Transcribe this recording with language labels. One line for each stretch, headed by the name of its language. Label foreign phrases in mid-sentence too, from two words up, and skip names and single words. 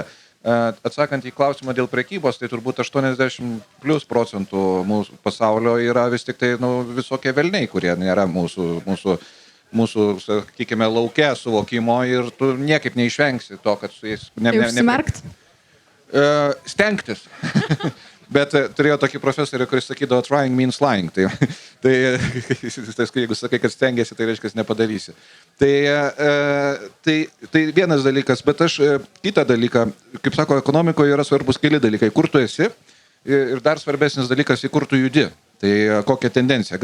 Lithuanian: Atsakant į klausimą dėl prekybos, tai turbūt 80+ % mūsų pasaulio yra vis tik tai visokie velniai, kurie nėra mūsų, sakykime, lauke suvokimo ir tu niekaip neišvengsi to, kad su jais... Užsimerkt? Stengtis. Bet turėjau tokį profesorių, kuris sakydavo,
English: trying means lying.
Lithuanian: Tai jeigu sakai, kad stengiasi, tai reiškia, nepadarysi. Tai vienas dalykas, bet aš kitą dalyką, kaip sako, ekonomikoje yra svarbus keli dalykai, kur tu esi ir dar svarbesnis dalykas, į kur tu judi. Tai kokia tendencija.